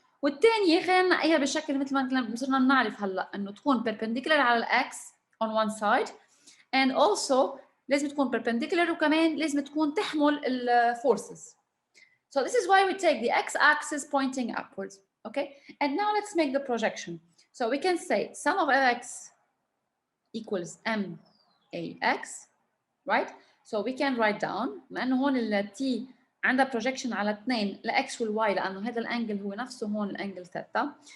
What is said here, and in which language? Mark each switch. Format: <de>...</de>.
<ar>والثانية خلينا نلاقيها بشكل مثل ما صرنا نعرف هلا انه تكون perpendicular على الاكس</ar> <en>on one side and also</en> <ar>لازم تكون perpendicular وكمان لازم تكون تحمل الفورسز.</ar> <en>So this is why we take the x-axis pointing upwards, okay? And now let's make the projection. So we can say sum of x equals max, right? So we can write down</en> <ar>لأنه هون ال t عندها projection على 2 ل x وال y لأنه هذا الانجل هو نفسه هون الانجل ثيتا.</ar>